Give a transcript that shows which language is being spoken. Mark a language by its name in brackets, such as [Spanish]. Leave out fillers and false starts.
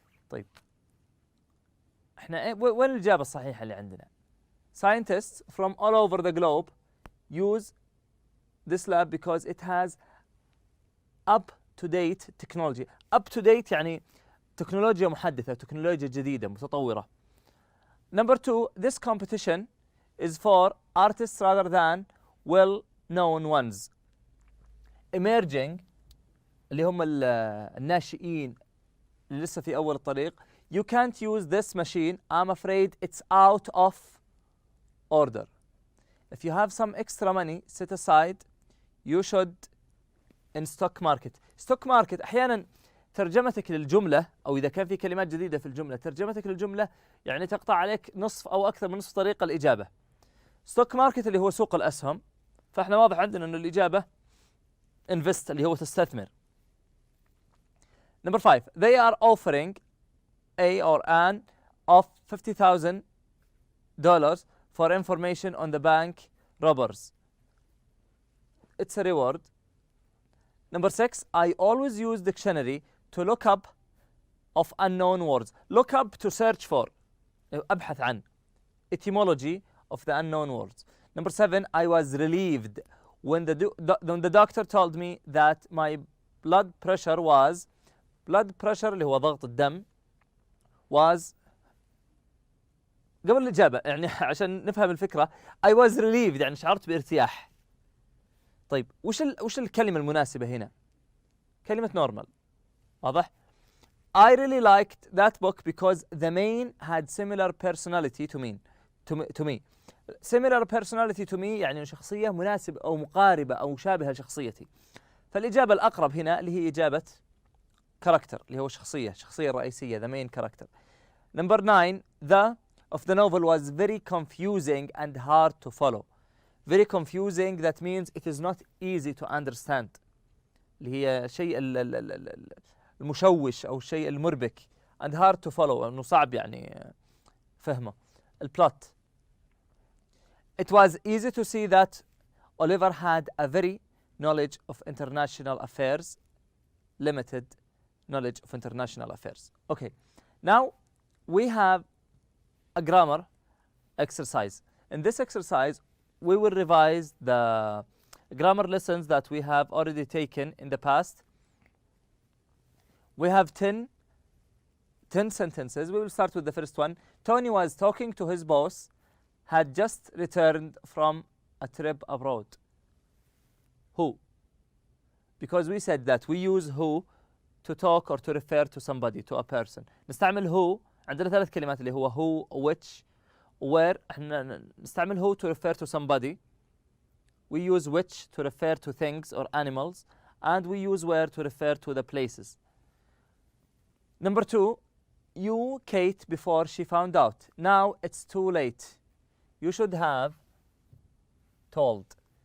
[Arabic] طيب احنا وين الإجابة الصحيحة اللي عندنا؟ [English] Scientists from all over the globe use this lab because it has up-to-date technology. [Arabic] Up-to-date يعني تكنولوجيا محدثة، تكنولوجيا جديدة متطورة. [English] Number 2, this competition is for artists rather than well-known ones. [Arabic] Emerging اللي هم الناشئين اللي لسه في أول الطريق. [English] You can't use this machine. I'm afraid it's out of order. If you have some extra money set aside, you should in stock market. [Arabic] stock market أحيانا ترجمتك للجملة، أو إذا كان في كلمات جديدة في الجملة ترجمتك للجملة يعني تقطع عليك نصف أو أكثر من نصف طريق الإجابة. stock market اللي هو سوق الأسهم، فإحنا واضح عندنا أن الإجابة invest اللي هو تستثمر. [English] Number 5, they are offering a or an of $50,000 for information on the bank robbers. It's a reward. Number 6, I always use dictionary to look up of unknown words. Look up to search for. [Arabic] أبحث عن. [English] Etymology of the unknown words. Number 7, I was relieved when the doctor told me that my blood pressure was. [Arabic] blood pressure اللي هو ضغط الدم was قبل الإجابة يعني عشان نفهم الفكرة. [English] I was relieved [Arabic] يعني شعرت بارتياح. طيب وش الكلمة المناسبة هنا؟ كلمة normal. واضح؟ [English] I really liked that book because the main had similar personality to me. Similar personality to me [Arabic] يعني شخصية مناسبة أو مقاربة أو مشابهة لشخصيتي. فالإجابة الأقرب هنا اللي هي إجابة character اللي هو الشخصية الرئيسية [English] the main character. Number 9, the of the novel was very confusing and hard to follow. Very confusing, that means it is not easy to understand. [Arabic] اللي هي شيء المشوش أو الشيء المربك. [English] and hard to follow [Arabic] إنه صعب يعني فهمه. الplot. [English] It was easy to see that Oliver had a very knowledge of international affairs, limited knowledge of international affairs. Okay, now we have a grammar exercise. In this exercise, we will revise the grammar lessons that we have already taken in the past. We have 10 sentences. We will start with the first one. Tony was talking to his boss, had just returned from a trip abroad. Who? Because we said that we use who to talk or to refer to somebody, to a person. [Arabic] نستعمل who. عندنا 3 كلمات اللي هو who, which, where. احنا نستعمل [English] who to refer to somebody. We use which to refer to things or animals. And we use where to refer to the places. Number 2, you, Kate, before she found out. Now it's too late. You should have told.